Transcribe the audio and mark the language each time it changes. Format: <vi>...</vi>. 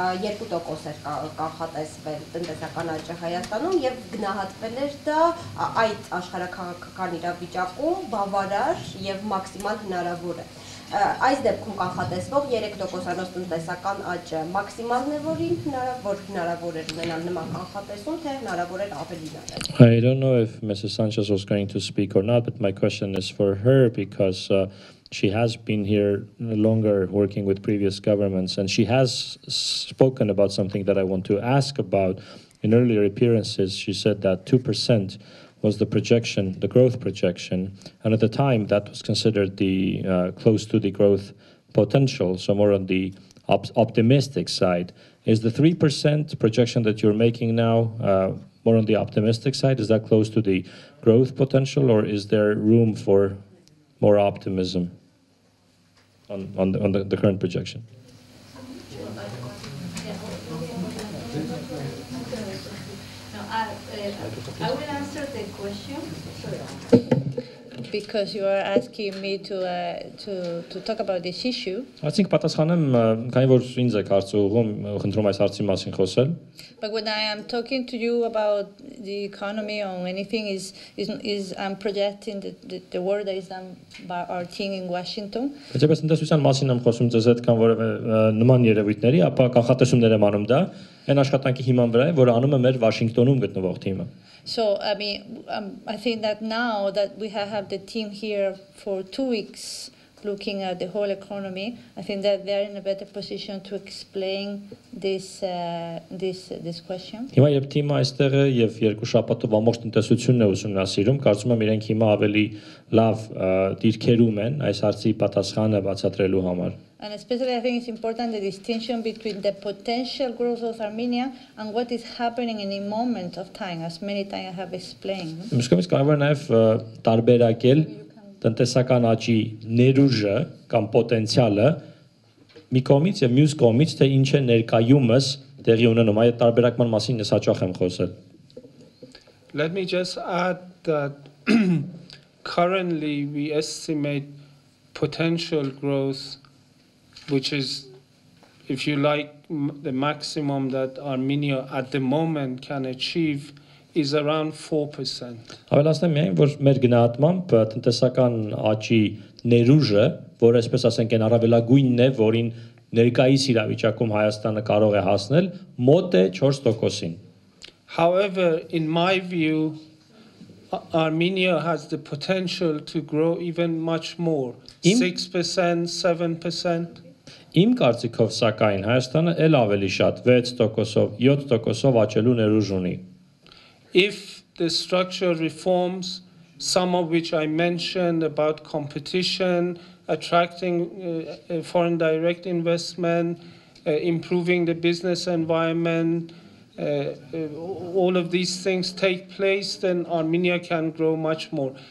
<hy>2% էր կանխատեսվել տնտեսական աճը Հայաստանում եւ գնահատվել էր դա այդ աշխարհաքաղաքական իրավիճակում բավարար եւ մաքսիմալ հնարավոր է։ Այս դեպքում կանխատեսվող 3%-անոց տնտեսական աճը մաքսիմալն է, որ հնարավոր էր ունենալ նման կանխատեսում, թե հնարավոր էր ավելի նաև։</hy> <en>I don't know if Mrs. Sanchez was going to speak or not, but my question is for her because she has been here longer working with previous governments and she has spoken about something that I want to ask about. In earlier appearances, she said that 2% was the projection, the growth projection, and at the time that was considered the close to the growth potential, so more on the optimistic side. Is the 3% projection that you're making now more on the optimistic side? Is that close to the growth potential, or is there room for more optimism on the current projection? I will answer the question. Because you are asking me to talk about this issue.</en> <hy>Այսինքն պատասխանեմ, քանի որ ինձ եք հարցը ուղղում, խնդրում այս հարցի մասին խոսել։</hy> <en>But when I am talking to you about the economy or anything is I'm projecting the work that is done by our team in Washington.</en> <hy>Բայց ես տնտեսության մասին եմ խոսում ձեզ հետ կամ որևէ նման երևույթների, ապա կանխատեսումներ եմ անում դա, այն աշխատանքի հիման վրա է, որը անում է մեր Վաշինգտոնում գտնվող թիմը։</hy> <en>So I mean, I think that now that we have the team here for 2 weeks looking at the whole economy, I think that they are in a better position to explain this question.</en> <hy>Հիմա երբ թիմը այստեղ է եւ երկու շաբաթով ամբողջ տնտեսությունն է ուսումնասիրում, կարծում եմ իրենք հիմա ավելի լավ դիրքերում են այս հարցի պատասխանը բացատրելու համար։</hy> <en>And especially I think it's important the distinction between the potential growth of Armenia and what is happening in a moment of time, as many times I have explained.</en> <hy>Մշկովից կարող է նաև տարբերակել տնտեսական աճի ներուժը կամ պոտենցիալը մի կողմից եւ մյուս կողմից, թե ինչ է ներկայումս տեղի ունենում, այդ տարբերակման մասին ես հաճախ եմ խոսել։</hy> <en>Let me just add that currently we estimate potential growth, which is, if you like, the maximum that Armenia at the moment can achieve is around 4%.</en> <hy>Ավելացնեմ միայն, որ մեր գնահատմամբ տնտեսական աճի ներուժը, որ այսպես ասենք են առավելագույնն է, որին ներկայիս իրավիճակում Հայաստանը կարող է հասնել, մոտ է 4%-ին։</hy> <en>However, in my view, Armenia has the potential to grow even much more, 6%, 7%.</en> <hy>Իմ կարծիքով սակայն Հայաստանը էլ ավելի շատ 6%-ով, 7%-ով աճելու ներուժ ունի։</hy> <en>If the structural reforms, some of which I mentioned about competition, attracting foreign direct investment, improving the business environment, all of these things take place, then Armenia can grow much more.</en>